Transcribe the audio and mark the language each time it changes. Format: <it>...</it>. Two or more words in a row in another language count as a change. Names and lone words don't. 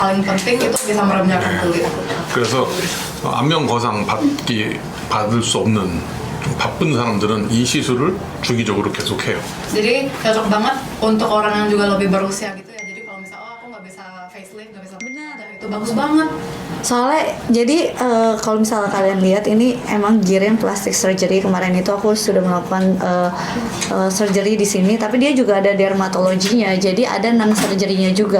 <id>paling penting itu bisa meremjakan kulit.</id> <ko>그래서 안면 거상 받을 수 없는 좀 바쁜 사람들은 이 시술을 주기적으로 계속해요.</ko> <id>Jadi cocok banget untuk orang yang juga lebih berusia gitu ya. Jadi kalau misalnya aku nggak bisa facelift, nggak bisa Benar. itu bagus banget. Soalnya jadi kalau misalnya kalian lihat ini emang Giren plastic surgery. Kemarin itu aku sudah melakukan surgery di sini, tapi dia juga ada dermatologinya, jadi ada</id> <en>non surgery-</en> <id>nya juga.</id>